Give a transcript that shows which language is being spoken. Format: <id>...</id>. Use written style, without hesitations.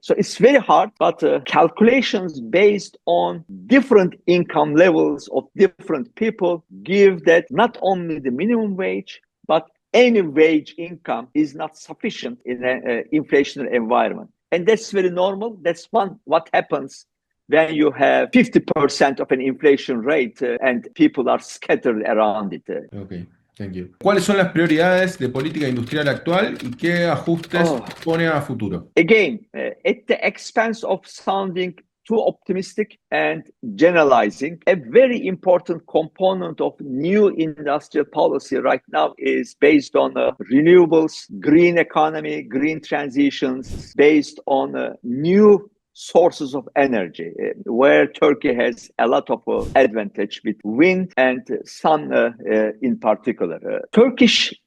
<en>So it's very hard, but calculations based on different income levels of different people give that not only the minimum wage, but any wage income is not sufficient in an inflationary environment. And that's very normal. That's what happens when you have 50% of an inflation rate and people are scattered around it. Okay, thank you.</en> <es>¿Cuáles son las prioridades de política industrial actual y qué ajustes pone a futuro?</es> <en>Again, at the expense of sounding too optimistic and generalizing, a very important component of new industrial policy right now is based on renewables, green economy, green transitions, based on new sources of energy, where Turkey has a lot of advantage with wind and sun in particular. Turkish</en>